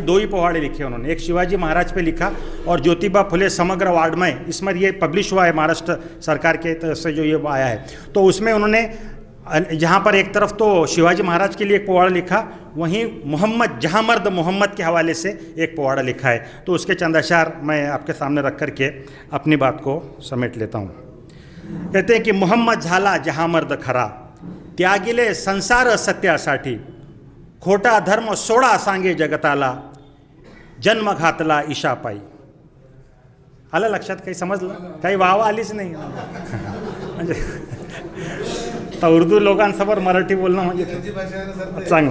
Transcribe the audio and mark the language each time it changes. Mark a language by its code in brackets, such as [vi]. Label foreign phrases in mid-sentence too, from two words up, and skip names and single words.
[ur] دو ہی پواڑے لکھے انہوں نے، ایک شیواجی مہاراج پہ لکھا اور جوتیبا پھولے سمگر واڈمئے، اس میں یہ پبلش ہوا ہے مہاراشٹر سرکار کے طرف سے جو یہ آیا ہے۔ تو اس میں انہوں نے جہاں پر ایک طرف تو شیواجی مہاراج کے لیے ایک پواڑا لکھا، وہیں محمد جہاں مرد محمد کے حوالے سے ایک پواڑا لکھا ہے۔ تو اس کے چند اشعار میں آپ کے سامنے رکھ کر کے اپنی بات کو سمیٹ لیتا ہوں۔ کہتے ہیں کہ محمد [mr] झाला जहाँ मर्द खरा, त्यागिले संसार सत्यासाठी, खोटा धर्म सोडा सांगे जगताला, जन्म घातला ईशापायी। आलं लक्षात? काही समजलं? काही वाव आलीच नाही म्हणजे तर उर्दू लोकांसमोर मराठी बोलणं म्हणजे चांगलं।